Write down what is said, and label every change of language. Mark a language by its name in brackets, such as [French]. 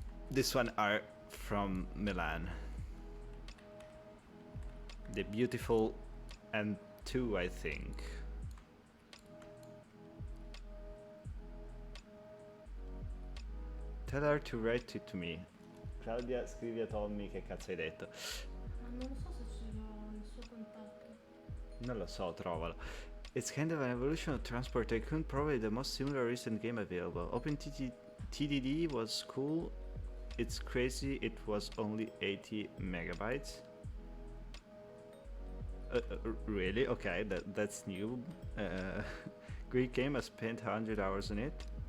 [English] This one are from Milan. The beautiful M2, I think. Tell her to write it to me. [Italian] Claudia, scrivi a Tommy che cazzo hai detto. Ma non so se ce l'ho il suo contatto. Non lo so, trovalo. [English] It's kind of an evolution of Transport Tycoon, probably the most similar recent game available. TDD was cool. It's crazy, it was only 80 megabytes. Really? Okay, that's new. Great game, I spent 100 hours on it.